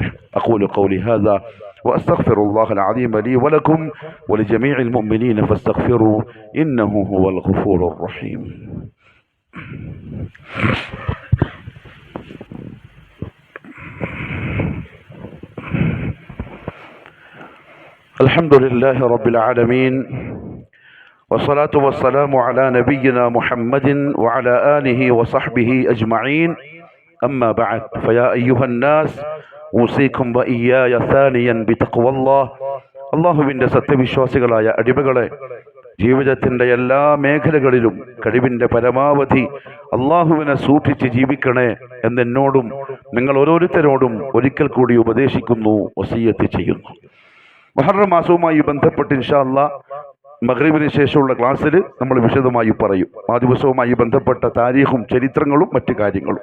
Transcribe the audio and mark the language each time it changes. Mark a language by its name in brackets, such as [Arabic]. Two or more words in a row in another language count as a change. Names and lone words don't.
[Arabic] أقول قولي هذا وأستغفر الله العظيم لي ولكم ولجميع المؤمنين فاستغفروا إنه هو الغفور الرحيم. الحمد لله رب العالمين والصلاة والسلام على نبينا محمد وعلى آله وصحبه أجمعين. أما بعد فيا أيها الناس أوصيكم وإياي ثانيا بتقوى الله. [Malayalam] അള്ളാഹുവിൻ്റെ സത്യവിശ്വാസികളായ അടിമകളെ, ജീവിതത്തിൻ്റെ എല്ലാ മേഖലകളിലും കഴിവിൻ്റെ പരമാവധി അള്ളാഹുവിനെ സൂക്ഷിച്ച് ജീവിക്കണേ എന്നെന്നോടും നിങ്ങൾ ഓരോരുത്തരോടും ഒരിക്കൽ കൂടി ഉപദേശിക്കുന്നു, വസിയ്യത്ത് ചെയ്യുന്നു. മുഹറം മാസവുമായി ബന്ധപ്പെട്ട് [Arabic] إن شاء الله [Malayalam] മഗ്രിബിന് ശേഷമുള്ള ക്ലാസ്സിൽ നമ്മൾ വിശദമായി പറയും ആ ദിവസവുമായി ബന്ധപ്പെട്ട താരീഖും ചരിത്രങ്ങളും മറ്റു കാര്യങ്ങളും.